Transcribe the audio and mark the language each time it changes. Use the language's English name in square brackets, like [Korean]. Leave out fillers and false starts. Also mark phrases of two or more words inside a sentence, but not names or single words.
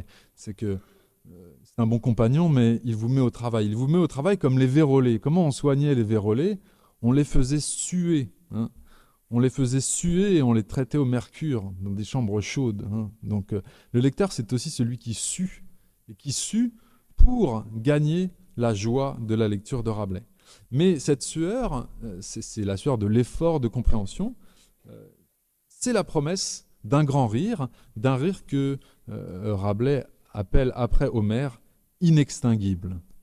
[French] C'est que c'est un bon compagnon, mais il vous met au travail. Il vous met au travail comme les vérolés. Comment on soignait les vérolés ? On les faisait suer. On les faisait suer et on les traitait au mercure, dans des chambres chaudes. Donc le lecteur, c'est aussi celui qui sue, et qui sue pour gagner la joie de la lecture de Rabelais. Mais cette sueur, c'est la sueur de l'effort de compréhension, c'est la promesse d'un grand rire, d'un rire que Rabelais appelle après Homère inextinguible.